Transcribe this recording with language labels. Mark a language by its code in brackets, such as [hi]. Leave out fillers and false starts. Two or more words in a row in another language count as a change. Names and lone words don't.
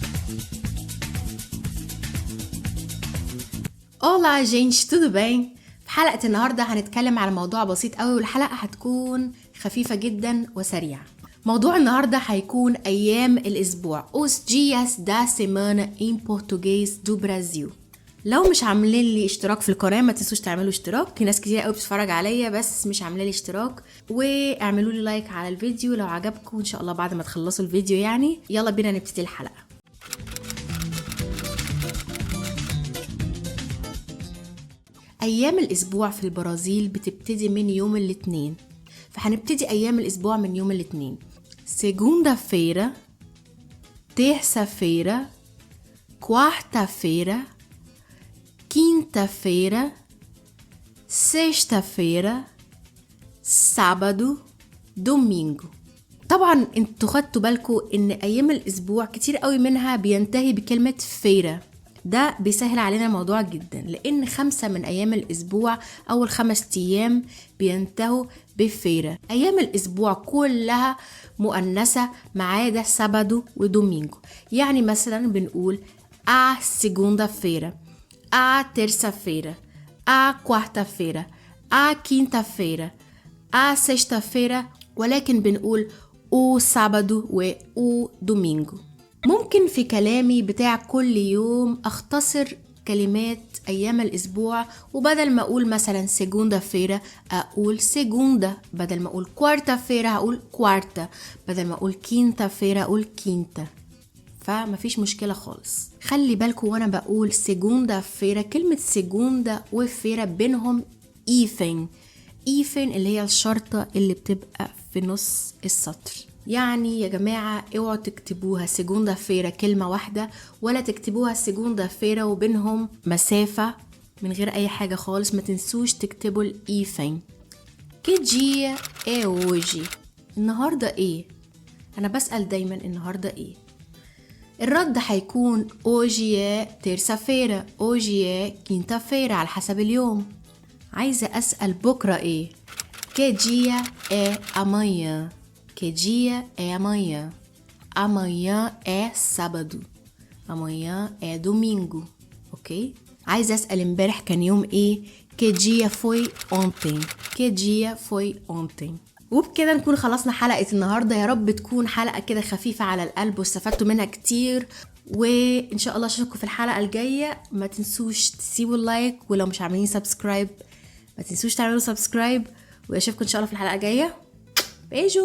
[pt] Olá gente, tudo bem؟ [ar] في حلقة النهاردة هنتكلم على موضوع بسيط قوي، والحلقة هتكون خفيفة جدا وسريعة. موضوع النهاردة هيكون أيام الأسبوع [pt] os dias da semana em português do Brasil. [ar] لو مش عاملين لي اشتراك في القناة ما تنسوش تعملوا اشتراك، في ناس كتير قوي بتتفرج عليا بس مش عاملين لي اشتراك، واعملوا لي لايك على الفيديو لو عجبكم ان شاء الله بعد ما تخلصوا الفيديو. يعني يلا بينا نبتدي الحلقة. أيام الأسبوع في البرازيل بتبتدي من يوم الاثنين، فهنبتدي أيام الأسبوع من يوم الاثنين: [pt] segunda-feira, terça-feira, quarta-feira, quinta-feira, sexta-feira, sábado, domingo. [ar] طبعا انتوا خدتوا بالكوا ان ايام الاسبوع كتير قوي منها بينتهي بكلمة فيرا. ده بيسهل علينا الموضوع جدا، لان 5 من ايام الاسبوع اول 5 ايام بينتهوا بفيرا. ايام الاسبوع كلها مؤنثة ما عدا سابادو ودومينجو. يعني مثلا بنقول [pt] a segunda-feira, a terça-feira, a quarta-feira, a quinta-feira, a sexta-feira، [ar] ولكن بنقول [pt] o sábado [ar] و domingo. ممكن في كلامي بتاع كل يوم اختصر كلمات ايام الاسبوع، وبدل ما اقول مثلا segunda-feira اقول segunda، بدل ما اقول quarta-feira هقول quarta، بدل ما اقول quinta-feira اقول quinta. فمفيش مشكلة خالص. خلي بالكم وانا بقول segunda-feira، كلمة segunda وفيرا بينهم ايفن اللي هي الشرطة اللي بتبقى في نص السطر. يعني يا جماعة اوعوا تكتبوها segunda-feira كلمة واحدة، ولا تكتبوها segunda-feira وبينهم مسافة من غير اي حاجة خالص. ما تنسوش تكتبوا الايفن. [pt] que dia é hoje؟ [ar] النهاردة ايه؟ انا بسأل دايما النهاردة ايه؟ الرد هيكون [pt] hoje é terça-feira، hoje é quinta-feira [ar] على حسب اليوم. عايزة أسأل بكرة إيه؟ [pt] que dia é amanhã؟ que dia é amanhã؟ amanhã é sábado، amanhã é domingo. [ar] أوكي؟ عايزة أسأل امبارح كان يوم إيه؟ [pt] que dia foi ontem؟ que dia foi ontem؟ [ar] وبكده نكون خلصنا حلقة النهاردة. يا رب تكون حلقة كده خفيفة على القلب واستفدتوا منها كتير، وإن شاء الله أشوفكم في الحلقة الجاية. ما تنسوش تسيبوا اللايك، ولو مش عاملين سبسكرايب ما تنسوش تعملوا سبسكرايب، واشوفكم ان شاء الله في الحلقة الجاية.